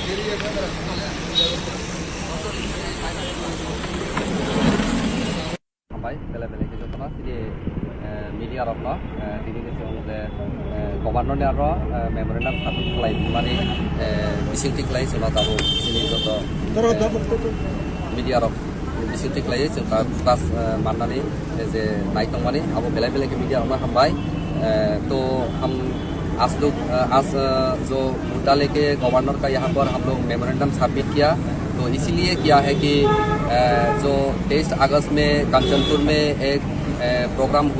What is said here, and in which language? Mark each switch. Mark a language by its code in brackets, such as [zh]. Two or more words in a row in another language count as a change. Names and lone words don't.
[trp] Sampai bela-bela ke jotna sini media rokno tini ke sini governor ni aro memorandum sabit kelai mari bising kelai sini tahu sini joto media rok bising kelai sini tas mana ni [hi] जे नाइटों माने अब बेला-बेला के मीडिया में हम भाई तो हम आज जो मुद्दा लेके गवर्नर का यहाँ पर हम लोग मेमोरेंडम सबमिट किया। तो इसीलिए किया है कि जो 23 अगस्त में कंचनपुर में एक प्रोग्राम हुआ